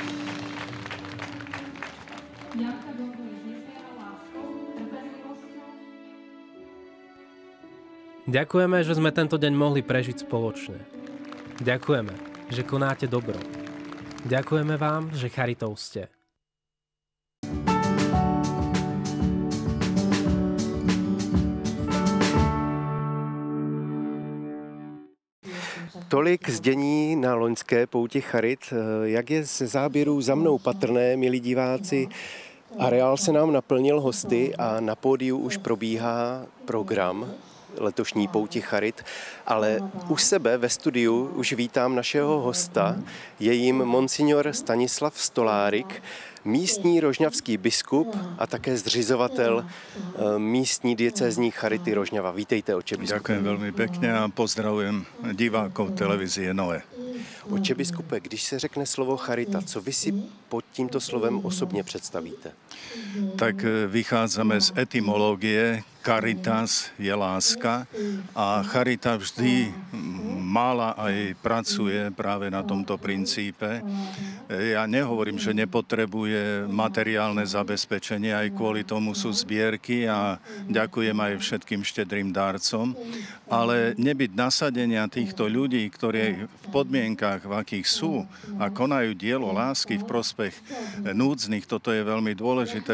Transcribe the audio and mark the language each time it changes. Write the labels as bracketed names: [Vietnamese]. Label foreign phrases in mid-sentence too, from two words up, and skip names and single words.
[Slovak] Ďakujeme, že sme tento deň mohli prežiť spoločne. Ďakujeme, že konáte dobro. Ďakujeme vám, že charitou ste. [Czech] Tolik zdění na loňské pouti charit. Jak je ze záběrů za mnou patrné, milí diváci, areál se nám naplnil hosty a na pódiu už probíhá program letošní pouti charit, ale u sebe ve studiu už vítám našeho hosta, je jím monsignor Stanislav Stolárik, místní rožňavský biskup a také zřizovatel místní diecézní charity Rožňava. Vítejte, oče biskupe. [Slovak] Ďakujem veľmi pekne a pozdravujem divákov televízie Noé. [Czech] Oče biskupe, když se řekne slovo charita, co vy si pod tímto slovem osobně představíte? [Slovak] Tak vychádzame z etymológie. Caritas je láska a charita vždy mala aj pracuje práve na tomto princípe. Ja nehovorím, že nepotrebuje materiálne zabezpečenie, aj kvôli tomu sú zbierky a ďakujem aj všetkým štedrým darcom, ale nebyť nasadenia týchto ľudí, ktorí v podmienkach, v akých sú a konajú dielo lásky v prospech núdznych, toto je veľmi dôležité.